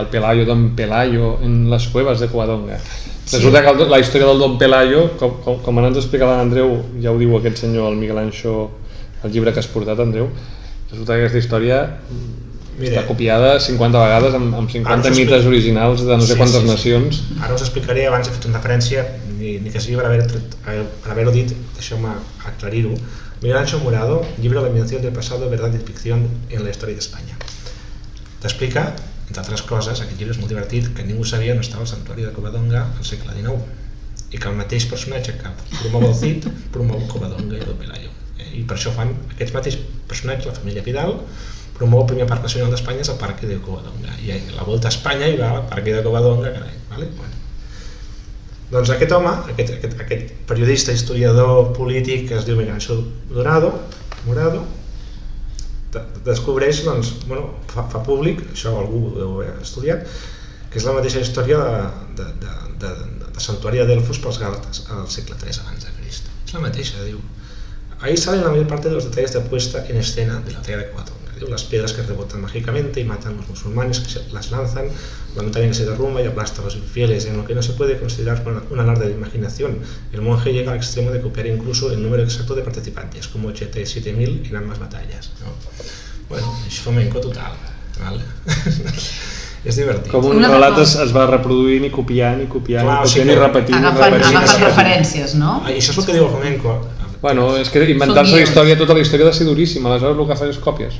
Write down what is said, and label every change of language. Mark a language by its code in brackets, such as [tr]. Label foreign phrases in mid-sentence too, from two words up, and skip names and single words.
[ca] El Pelayo, Don Pelayo, en les cuevas de Covadonga. Resulta que la història del Don Pelayo, com ara ens explicava l'Andreu, ja ho diu aquest senyor, el Miguel Anxo, el llibre que has portat, Andreu, resulta que aquesta història està copiada 50 vegades amb 50 mites originals de no sé quantes nacions. Ara us explicaré, abans he fet una referència, ni que sigui per haver-ho dit, deixeu-me aclarir-ho. Miguel Anxo Murado, llibre La invención del pasado, verdad y ficción en la historia de España. T'explica, entre altres coses, aquest llibre és molt divertit, que ningú sabia on estava el santuari de Covadonga al segle XIX i que el mateix personatge que promou el Cid promou Covadonga i Don Pelayo. I per això fan aquests mateixos personatges, la família Vidal, promou el primer parc nacional d'Espanya és el Parque de Covadonga i a la volta a Espanya hi va el Parque de Covadonga, carai, vale? Bueno. Doncs aquest home, aquest periodista, historiador polític que es diu Miguel Anxo Murado, descobreix, doncs, fa públic, això algú ho deu haver estudiat, que és la mateixa història de santuari de Delfos pels gàlates al segle III abans de Crist. És la mateixa, diu. [es] Ahí salen la mayor parte de los detalles de puesta en escena de la batalla de Covadonga. Las piedras que rebotan mágicamente y matan a los musulmanes que las lanzan, la montaña que se derrumba y aplasta a los infieles, en lo que no se puede considerar un alarde de imaginación. El monje llega al extremo de copiar incluso el número exacto de participantes, como 87.000 en ambas batallas, ¿no? [ca] Bueno, és flamenco total, ¿vale? És divertit. Com un relat es va reproduint i copiant i repetint. Agafant referències, no? I això és el que diu el flamenco. Bueno, és que inventar-se la història, tota la història ha de ser duríssima, aleshores el que fas és còpies.